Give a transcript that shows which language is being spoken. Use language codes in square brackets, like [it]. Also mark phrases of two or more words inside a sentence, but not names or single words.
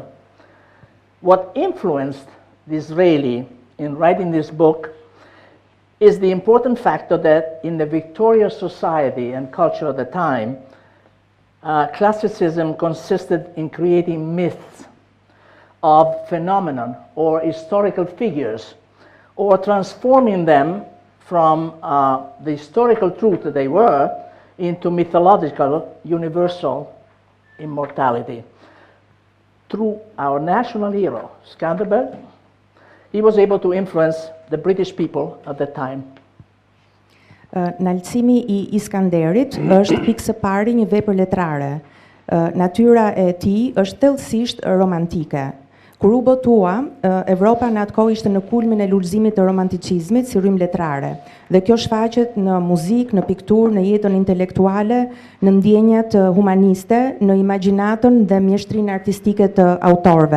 [en] What influenced Disraeli in writing this book is the important factor that in the victorious society and culture of the time, classicism consisted in creating myths of phenomenon or historical figures, or transforming them from the historical truth that they were into mythological universal immortality. Through our national hero, Skanderbeg, he was able to influence the British people at the time. [sq] Nalësimi I Iskanderit është pikë së pari një vepër letrare. Natyra e tij është thellësisht romantike. Kur u botua, Evropa në atë kohë ishte në kulmin e lullëzimit të romanticizmit si rrymë letrare. Dhe kjo shfaqet në muzikë, në pikturë, në jetën intelektuale, në ndjenjat humaniste, në imagjinatën dhe mjeshtrinë artistike të autorëve.